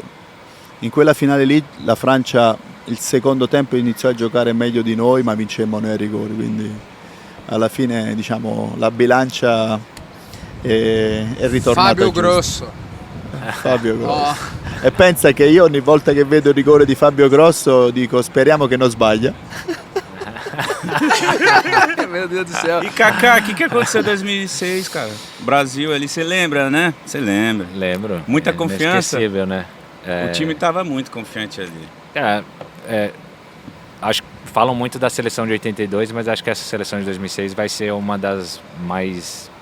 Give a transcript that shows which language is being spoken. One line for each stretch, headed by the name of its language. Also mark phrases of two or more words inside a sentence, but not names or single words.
Italian: In quella finale lì la Francia il secondo tempo iniziò a giocare meglio di noi, ma vincemmo noi ai rigori, quindi alla fine diciamo la bilancia è ritornata Fabio giusta. Grosso. Fabio Grosso. E pensa che io ogni volta che vedo il rigore di Fabio Grosso dico speriamo che non sbaglia.
Portuguese: Meu Deus do céu. E Kaká, o que aconteceu em 2006, cara? Brasil ali, você lembra, né? Você lembra? Lembro. Muita confiança. Inesquecível, né? O time estava muito confiante ali. Acho que falam muito da seleção de 82, mas acho que essa seleção de 2006 vai ser uma das mais